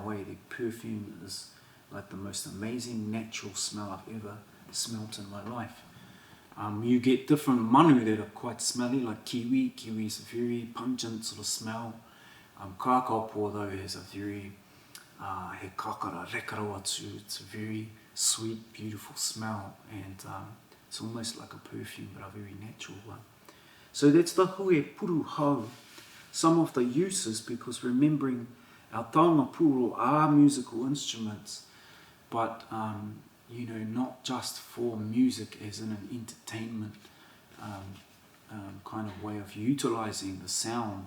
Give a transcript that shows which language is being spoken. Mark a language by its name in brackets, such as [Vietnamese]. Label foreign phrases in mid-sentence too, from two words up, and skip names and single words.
[English] Their perfume is like the most amazing natural smell I've ever smelt in my life. You get different manu that are quite smelly, like kiwi. Kiwi is a very pungent sort of smell. Kākāpō though has a very [Māori] he kākara rekaro atu. [English] It's a very sweet, beautiful smell, and it's almost like a perfume, but a very natural one. So that's the Hue Puruhau. Some of the uses, because remembering our Taonga Puoro are musical instruments, but you know, not just for music as in an entertainment kind of way of utilizing the sound.